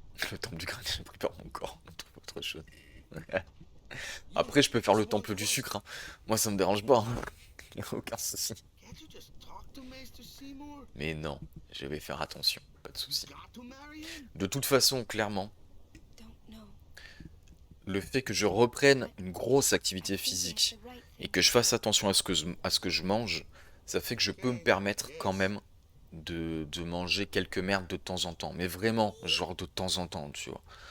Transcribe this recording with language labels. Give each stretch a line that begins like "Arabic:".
French: Le temple du crâne, j'ai pris par mon corps. On trouve autre chose. Après, je peux faire le temple du sucre. Hein. Moi, ça me dérange pas. Hein. Y a aucun souci.
English: Can't you just talk to Maester Seymour?
French: Mais non, je vais faire attention. Pas de souci.
English: Got to marry him?
French: De toute façon, clairement,
English: Don't know.
French: le fait que je reprenne une grosse activité physique et que je fasse attention à ce que je mange, ça fait que je peux me permettre quand même de manger quelques merdes de temps en temps. Mais vraiment, genre de temps en temps, tu vois.